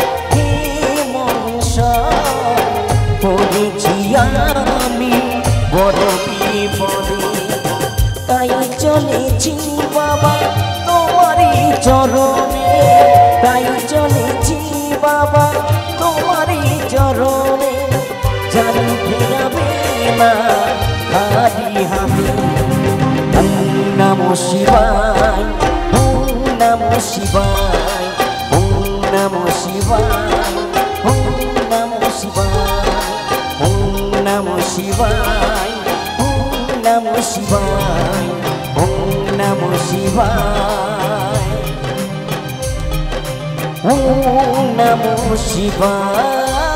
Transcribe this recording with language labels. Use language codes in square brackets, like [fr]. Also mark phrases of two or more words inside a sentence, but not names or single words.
[bn] হে মহেশ্বর পড়েছি আমি বড় বিপদে তাই চলেছি বাবা তোমারই চরণে তাই চলেছি বাবা তোমারই চরণে জানি ফেরাবে না খালি হাতে [sa] ওম নমঃ শিবায় ওম নমঃ শিবায় ওম নমঃ শিবায় ওম নমঃ শিবায় ওম নমঃ শিবায় ওম নমঃ শিবায় ওম নমঃ শিবায় ওম নমঃ শিবায়